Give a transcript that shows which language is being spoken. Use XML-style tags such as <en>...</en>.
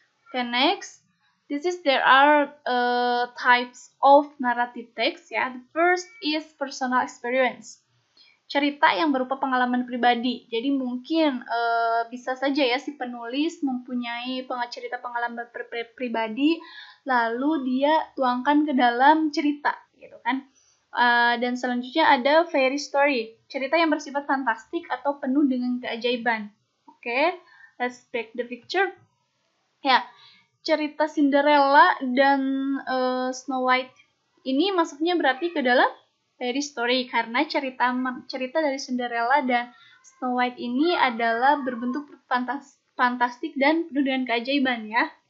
<en>Okay, next, there are types of narrative text ya. The first is personal experience.</en> <id>Cerita yang berupa pengalaman pribadi. Jadi mungkin bisa saja ya si penulis mempunyai cerita pengalaman pribadi, lalu dia tuangkan ke dalam cerita, gitu kan. Dan selanjutnya ada fairy story, cerita yang bersifat fantastik atau penuh dengan keajaiban.</id> <en>Oke, let's back the picture.</en> <id>Ya, cerita Cinderella dan Snow White ini masuknya berarti ke dalam fairy story karena cerita dari Cinderella dan Snow White ini adalah berbentuk fantastik dan penuh dengan keajaiban ya.</id>